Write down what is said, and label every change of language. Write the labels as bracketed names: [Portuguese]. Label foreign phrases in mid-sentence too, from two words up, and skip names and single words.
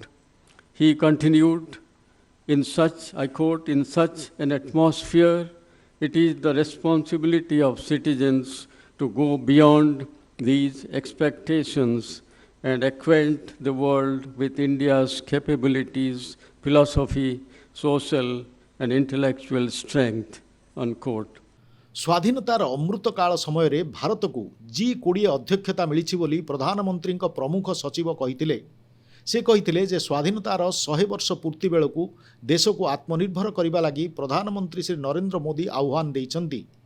[English] He continued, I quote, "In such an atmosphere, it is the responsibility of citizens to go beyond these expectations and acquaint the world with India's capabilities, philosophy, social and intellectual strength." Unquote. [Odia] ସ୍ୱାଧୀନତାର ଅମୃତ କାଳ ସମୟରେ ଭାରତକୁ G20 ଅଧ୍ୟକ୍ଷତା ମିଳିଛି ବୋଲି ପ୍ରଧାନମନ୍ତ୍ରୀଙ୍କ ପ୍ରମୁଖ ସଚିବ କହିଥିଲେ। ସେ କହିଥିଲେ ଯେ ସ୍ୱାଧୀନତାର 100 ବର୍ଷ ପୂର୍ତ୍ତି ବେଳକୁ ଦେଶକୁ ଆତ୍ମନିର୍ଭର କରିବା ଲାଗି ପ୍ରଧାନମନ୍ତ୍ରୀ ଶ୍ରୀ ନରେନ୍ଦ୍ର ମୋଦି ଆହ୍ୱାନ ଦେଇଛନ୍ତି।